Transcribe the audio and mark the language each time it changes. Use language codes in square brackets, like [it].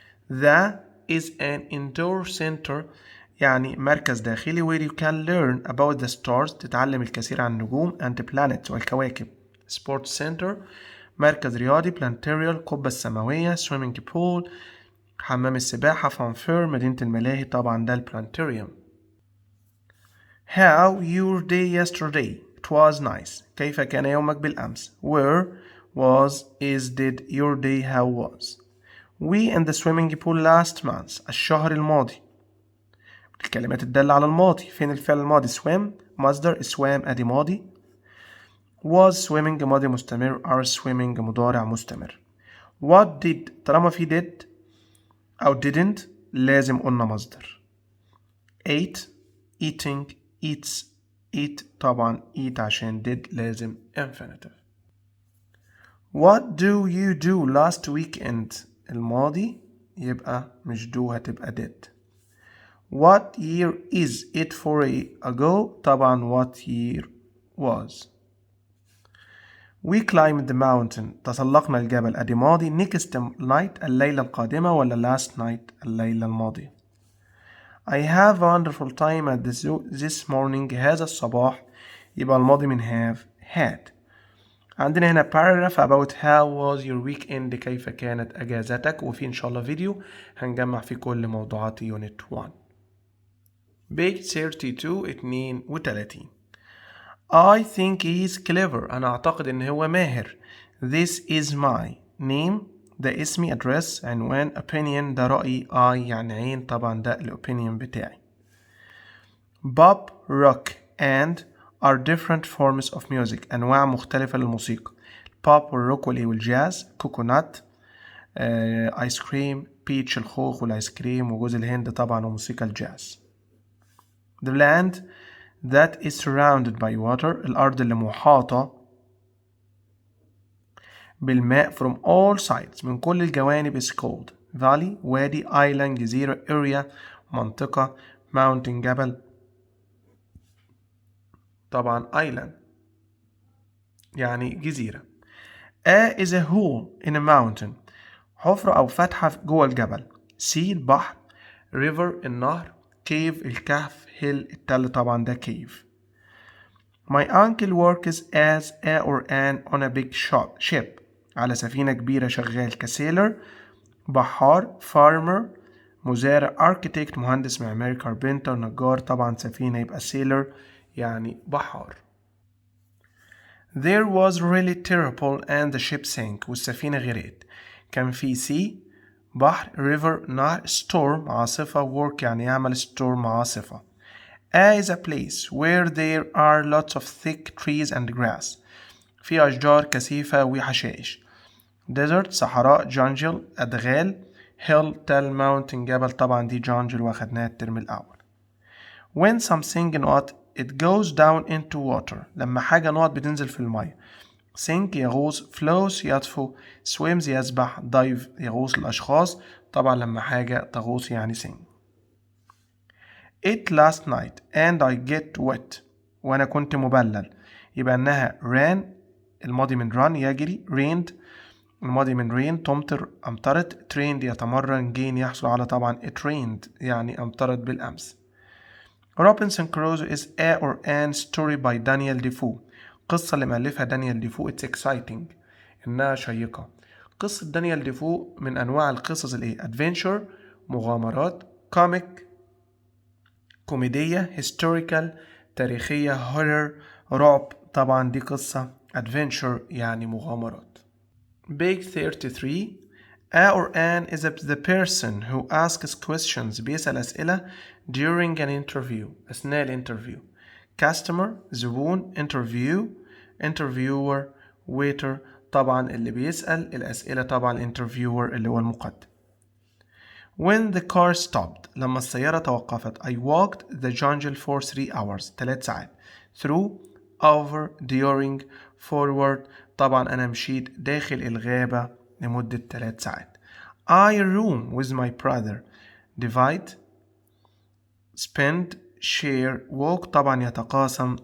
[en] the is an indoor center [ar] يعني مركز داخلي [en] where you can learn about the stars، [ar] تتعلم الكثير عن النجوم [en] and planets والكواكب. sports center [ar] مركز رياضي، planetarium القبة السماوية، [en] swimming pool [ar] حمام السباحة، [en] fun fair [ar] مدينة الملاهي طبعا ده البلانتاريوم. [en] how your day yesterday it was nice، [ar] كيف كان يومك بالأمس. [en] where was is did your day how was. we in the swimming pool last month، [ar] الشهر الماضي. الكلمات الدالة على الماضي، فين الفعل الماضي؟ swim مصدر، swam ادي ماضي، [en] was swimming [ar] ماضي مستمر، [en] are swimming [ar] مضارع مستمر. what did طالما في did أو didn't لازم قلنا مصدر. [en] ate eating eats eat طبعا eat عشان did لازم infinitive. what do you do last weekend [ar] الماضي يبقى مش [en] do هتبقى did. what year is it for ago طبعا what year was. we climbed the mountain [ar] تسلقنا الجبل ادي ماضي. [en] next night [ar] الليلة القادمة [en] ولا last night [ar] الليلة الماضية. [en] I have a wonderful time at this morning [ar] هذا الصباح يبقى الماضي من [en] have had. [ar] عندنا هنا paragraph [en] about how was your weekend، [ar] كيف كانت أجازتك، وفي إن شاء الله فيديو هنجمع في كل موضوعات يونت 1. [en] page 32. I think he's clever، [ar] أنا أعتقد إن هو ماهر. [en] This is my name، [ar] ده اسمي. [en] address عنوان. [ar] opinion ده رأيي. I يعني عين، طبعا ده الopinion بتاعي. [en] Pop, rock and are different forms of music، [ar] أنواع مختلفة للموسيقى. البوب والروك والجاز. كوكونات، آيس كريم. بيتش الخوخ والآيس كريم وجوز الهند طبعا وموسيقى الجاز. [en] The land that is surrounded by water، [ar] الأرض اللي محاطة بالماء [en] from all sides، [ar] من كل الجوانب [en] is called valley، وادي. island جزيرة. area منطقة. [ar] mountain جبل، طبعا island يعني جزيرة. [en] A is a hole in a mountain، [ar] حفرة أو فتحة جوه الجبل. [en] sea البحر. river النهر. cave الكهف. [ar] hill التل، طبعا ده cave. [en] My uncle works as a or an on a big ship، [ar] على سفينة كبيرة شغال كسيلر. بحار. [en] farmer مزارع. architect [ar] مهندس معماري. carpenter نجار، طبعا سفينة يبقى sailor يعني بحار. [en] There was really terrible and the ship sank، [ar] والسفينة غرقت. كان في sea بحر. [en] river نهر. storm عاصفة. [ar] work يعني يعمل. [en] storm عاصفة. A is a place where there are lots of thick trees and grass، [ar] في أشجار كثيفة وحشائش. [en] desert صحراء. jungle أدغال. hill تل. [ar] mountain جبل، طبعا دي [en] jungle [ar] واخدناها الترم الأول. [en] when something not it goes down into water، [ar] لما حاجة نقط بتنزل في المية. [en] sink يغوص. float يطفو. swims يسبح. [ar] dive يغوص الأشخاص، طبعا لما حاجة تغوص يعني sink. [en] it last night and I get wet، [ar] وأنا كنت مبلل، يبقى إنها [en] ran الماضي من run يجري. [ar] rained الماضي من rain تمطر أمطرت. [en] trained يتمرن. [ar] gain يحصل على، طبعا [en] it rained [ar] يعني أمطرت بالأمس. [en] Robinson Crusoe is a or an story by Daniel Defoe، [ar] قصة اللي مألفها دانيال ديفو. [en] it's exciting [ar] إنها شيقة. قصة دانيال ديفو من أنواع القصص الإيه؟ adventure مغامرات. comic كوميدية. historical تاريخية. horror رعب، طبعا دي قصة. adventure يعني مغامرات. [en] page 33. A or an is the person who asks questions، [ar] بيسأل أسئلة [en] during an interview، [ar] أثناء الانترفيو. [en] customer زبون. [ar] interviewer waiter، طبعا اللي بيسأل الأسئلة، طبعا interviewer اللي هو المقدم. [en] when the car stopped، [ar] لما السيارة توقفت. [en] I walked the jungle for 3 hours، 3 ساعات. through over during forward، [ar] طبعا أنا مشيت داخل الغابة لمدة 3 ساعات. [en] I room with my brother. divide spend share walk، [ar] طبعا يتقاسم.